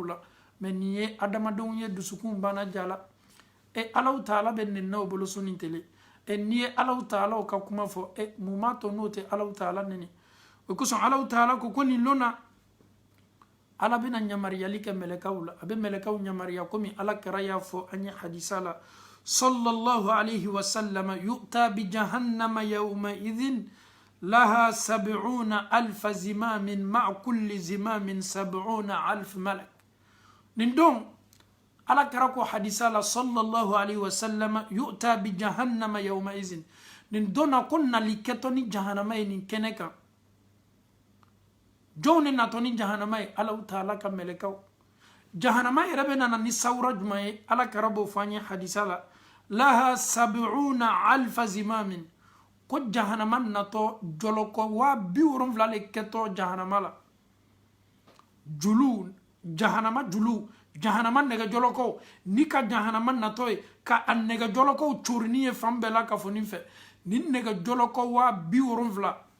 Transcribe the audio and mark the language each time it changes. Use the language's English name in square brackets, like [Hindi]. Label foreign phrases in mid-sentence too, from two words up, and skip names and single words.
[Bambara] la mɛ nin ye adamadenw ye dusukun banna jala Allahu taala bɛ nin na o bolo su ni tele n'i ye Allahu taala ka kuma fɔ mun b'a to n'o tɛ Allahu taala neni o kosɔn Allahu taala ko nin lona ala bɛna yamariyali kɛ mɛlɛkaw la a bɛ mɛlɛkaw yamariya komi ala kɛra y'a fɔ an ye hadisa la [Arabic] صلى الله عليه وسلم يؤتى بجهنم يومئذ لها 70,000 زمام مع كل زمام 70,000 ملك [Bambara] nin don ala kɛra ko hadisa la [Arabic] صلى الله عليه وسلم يؤتى بجهنم يومئذ [Bambara] nin donna ko nali kɛtɔ ni jahannama ye nin kɛnɛ kan jɔnw ne natɔ ni jahanama ye Allahu taala ka mɛlɛkaw jahanama yɛrɛ bɛ nana ni sawura juman ye ala kɛra b'o fɔ an ye hadisa la [Arabic] لها 70,000 زمام [Bambara] ko jahanama natɔ jɔlɔkɔ 70,000 le kɛtɔ jahanama la julu jahanama julu jahanama nɛgɛjɔlɔkɔw ni ka jahanama natɔ ye ka a nɛgɛjɔlɔkɔw corini ye fan bɛɛ la ka fɔ nin fɛ ni nɛgɛjɔlɔkɔ 70,000